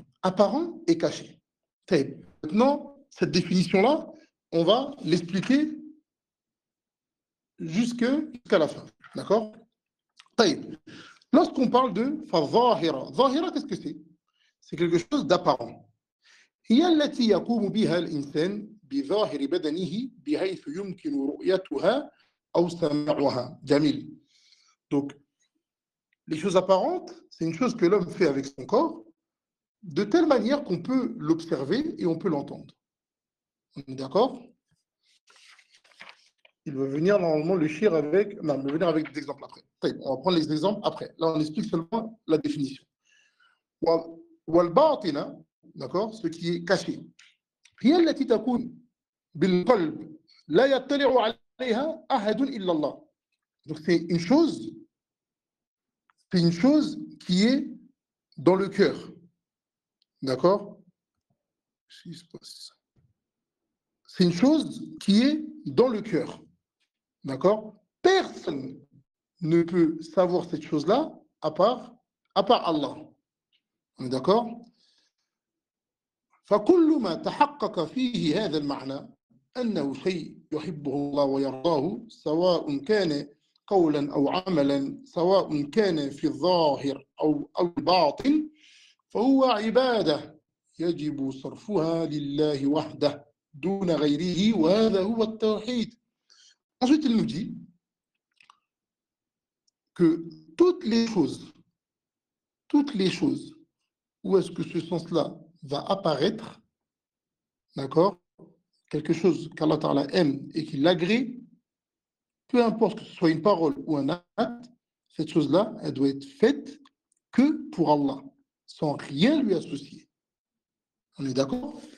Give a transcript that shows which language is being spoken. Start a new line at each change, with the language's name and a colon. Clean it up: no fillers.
French: Apparent et caché. Maintenant, cette définition-là, on va l'expliquer jusqu'à la fin. D'accord? Lorsqu'on parle de zahira, zahira, qu'est-ce que c'est? C'est quelque chose d'apparent.
Arabic: هي التي يقوم بها الإنسان بظاهر بدنه بحيث يمكن رؤيتها أو سماعها. جميل.
French: Donc, les choses apparentes, c'est une chose que l'homme fait avec son corps, de telle manière qu'on peut l'observer et on peut l'entendre. On est d'accord? Il va venir normalement le shir avec... Non, il va venir avec des exemples après. On va prendre les exemples après. Là, on explique seulement la définition. Wal-batina, d'accord, ce qui est caché.
Arabic: هي التي تكون بالقلب لا يطلع عليها أحد إلا الله.
French: Donc c'est une chose qui est dans le cœur. D'accord? C'est une chose qui est dans le cœur. D'accord? Personne ne peut savoir cette chose-là à part Allah. On est d'accord?
Arabic: فكل ما تحقق فيه هذا المعنى أنه شيء يحبه الله ويرضاه سواء كان قولا أو عملا سواء كان في الظاهر أو الباطن فهو عبادة يجب صرفها لله وحده دون غيره وهذا هو التوحيد.
French: Ensuite, il nous dit que toutes les choses, où est-ce que ce sens-là va apparaître, d'accord, quelque chose qu'Allah Ta'ala aime et qu'il l'agrée, peu importe que ce soit une parole ou un acte, cette chose-là, elle doit être faite que pour Allah, sans rien lui associer. On est d'accord?